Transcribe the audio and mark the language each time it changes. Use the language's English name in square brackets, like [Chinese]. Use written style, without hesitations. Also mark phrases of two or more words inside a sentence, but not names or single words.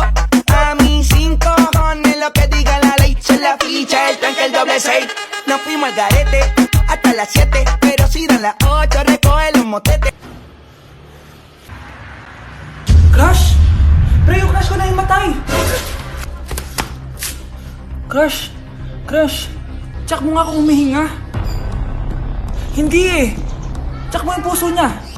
[Spanish] A mí 5 cojones lo que diga la ley, se la ficha, el tanque, el doble 6. Nos fuimos al garete hasta las 7, pero si dan las 8 recoge los motetes. [Filipino] Crush? Pre, yung crush ko na yung matay. Crush? Crush? Tsak mo nga kung humihinga. Hindi eh. Tsak mo yung puso niya.